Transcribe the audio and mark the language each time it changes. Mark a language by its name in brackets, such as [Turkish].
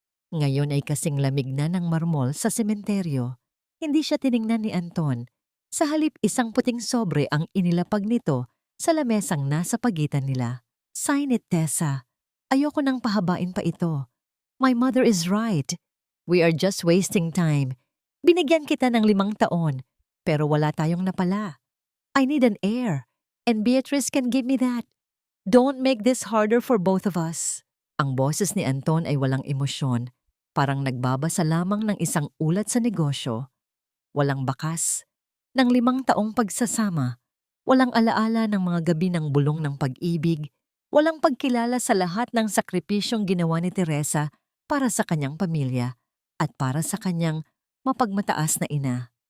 [Filipino] Ngayon ay kasing lamig na ng marmol sa sementeryo. Hindi siya tiningnan ni Anton. Sa halip isang puting sobre ang inilapag nito sa lamesang nasa pagitan nila. [English] Sign it, [Filipino] Tessa. Ayoko nang pahabain pa ito. [English] My mother is right. We are just wasting time. [Filipino] Binigyan kita ng 5 taon, pero wala tayong napala. [English] I need an heir, and Beatrice can give me that. Don't make this harder for both of us. [Filipino] Ang boses ni Anton ay walang emosyon, parang nagbabasa lamang ng isang ulat sa negosyo. Walang bakas, ng 5 taong pagsasama, walang alaala ng mga gabi ng bulong ng pag-ibig, walang pagkilala sa lahat ng sakripisyong ginawa ni Teresa para sa kanyang pamilya at para sa kanyang mapagmataas na ina.